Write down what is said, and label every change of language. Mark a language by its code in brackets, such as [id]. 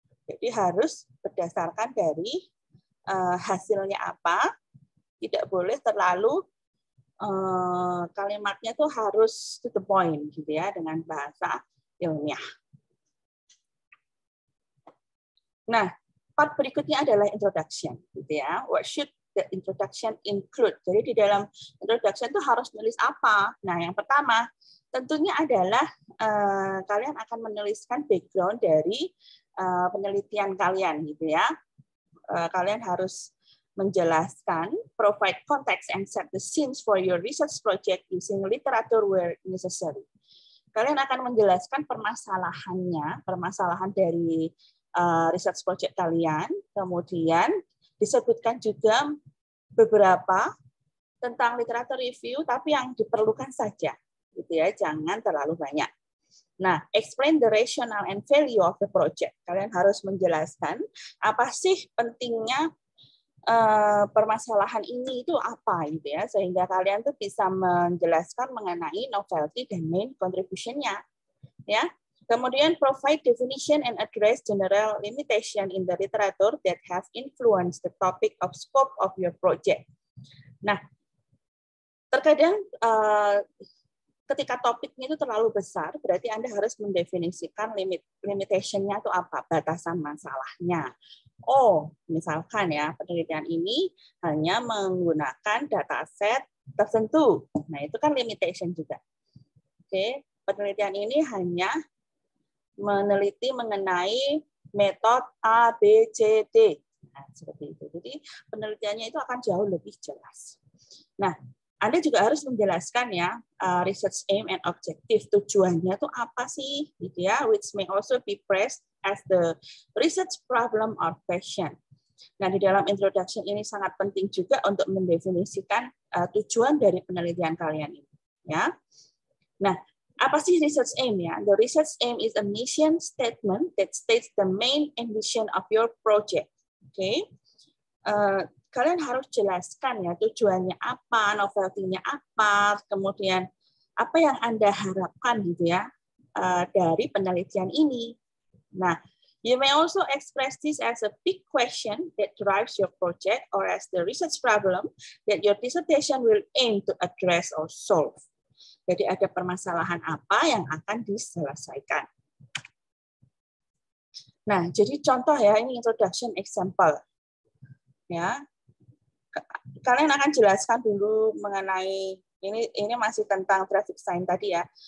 [id] Jadi harus berdasarkan dari hasilnya apa, tidak boleh terlalu kalimatnya tuh harus to the point gitu ya, dengan bahasa ilmiah. Nah, part berikutnya adalah introduction gitu ya. [en] What should the introduction include? [id] Jadi di dalam introduction itu harus nulis apa? Nah, yang pertama tentunya adalah kalian akan menuliskan background dari penelitian kalian gitu ya. Kalian harus menjelaskan, [en] provide context and set the scenes for your research project using literature where necessary. [id] Kalian akan menjelaskan permasalahannya, permasalahan dari research project kalian, kemudian disebutkan juga beberapa tentang literature review, tapi yang diperlukan saja, gitu ya, jangan terlalu banyak. [en] Nah, explain the rationale and value of the project. [id] Kalian harus menjelaskan apa sih pentingnya permasalahan ini itu apa gitu ya, sehingga kalian tuh bisa menjelaskan mengenai novelty dan main contribution-nya ya. [en] Kemudian provide definition and address general limitation in the literature that have influenced the topic of scope of your project. [id] Nah, terkadang ketika topiknya itu terlalu besar, berarti Anda harus mendefinisikan limitation-nya itu apa, batasan masalahnya. Oh, misalkan ya, penelitian ini hanya menggunakan dataset tertentu. Nah, itu kan limitation juga. Oke, penelitian ini hanya meneliti mengenai metode A, B, C, D. Nah, seperti itu. Jadi, penelitiannya itu akan jauh lebih jelas. Nah, Anda juga harus menjelaskan ya, research aim and objective, tujuannya itu apa sih, gitu ya, [en] which may also be phrased as the research problem or question. [id] Nah, di dalam introduction ini sangat penting juga untuk mendefinisikan tujuan dari penelitian kalian ini, ya. Nah, apa sih research aim ya? [en] The research aim is a mission statement that states the main ambition of your project. [id] Oke. Kalian harus jelaskan ya tujuannya apa, novelty-nya apa, kemudian apa yang Anda harapkan gitu ya dari penelitian ini. [en] Nah, you may also express this as a big question that drives your project or as the research problem that your dissertation will aim to address or solve. [id] Jadi ada permasalahan apa yang akan diselesaikan. Nah, jadi contoh ya, ini introduction example. Ya, kalian akan jelaskan dulu mengenai ini masih tentang traffic sign tadi ya.